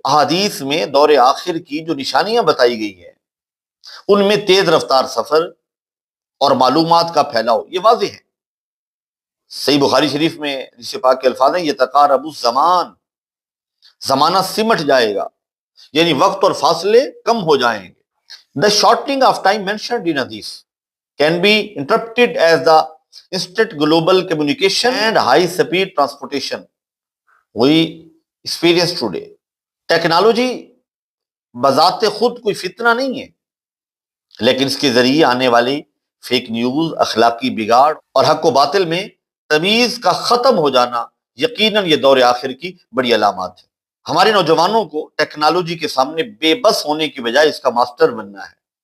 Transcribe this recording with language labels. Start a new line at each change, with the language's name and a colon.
Urdu: احادیث میں دور آخر کی جو نشانیاں بتائی گئی ہیں ان میں تیز رفتار سفر اور معلومات کا پھیلاؤ یہ واضح ہے. صحیح بخاری شریف میں جس پاک کے الفاظ ہیں
Arabic: یتقارب الزمان،
Urdu: زمانہ سمٹ جائے گا، یعنی وقت اور فاصلے کم ہو جائیں گے.
English: The shortening of time mentioned in hadith can be interpreted as the instant global communication and high speed transportation we experience today.
Urdu: Technology بذات خود کوئی فتنہ نہیں ہے، لیکن اس کے ذریعے آنے والی فیک نیوز، اخلاقی بگاڑ اور حق و باطل میں تمیز کا ختم ہو جانا یقیناً یہ دور آخر کی بڑی علامات ہے. ہمارے نوجوانوں کو ٹیکنالوجی کے سامنے بے بس ہونے کی بجائے اس کا ماسٹر بننا ہے.